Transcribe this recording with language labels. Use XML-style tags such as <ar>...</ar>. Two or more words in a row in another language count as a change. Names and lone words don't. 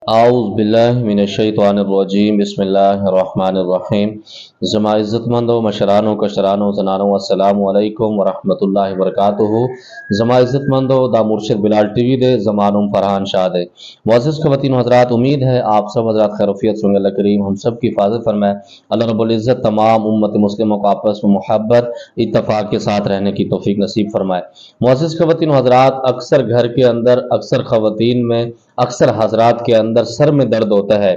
<ar>اعوذ باللہ من الشیطان الرجیم بسم اللہ الرحمن الرحیم</ar> <ps>زما عزت مندو مشرانو کشرانو زنانو</ps> <ar>السلام علیکم ورحمۃ اللہ وبرکاتہ</ar> <ps>زما عزت مندو دا مرشد بلال ٹی وی دے زمانم فرحان شاہ دے</ps> <ur>معزز خواتین و حضرات، امید ہے آپ سب حضرات خیروفیت سے ہوں گے۔ اللہ کریم ہم سب کی حفاظت فرمائے۔ اللہ رب العزت تمام امت مسلموں کو آپس میں محبت اتفاق کے ساتھ رہنے کی توفیق نصیب فرمائے۔ معزز خواتین و حضرات، اکثر گھر کے اندر اکثر خواتین میں اکثر حضرات کے اندر سر میں درد ہوتا ہے۔</ur>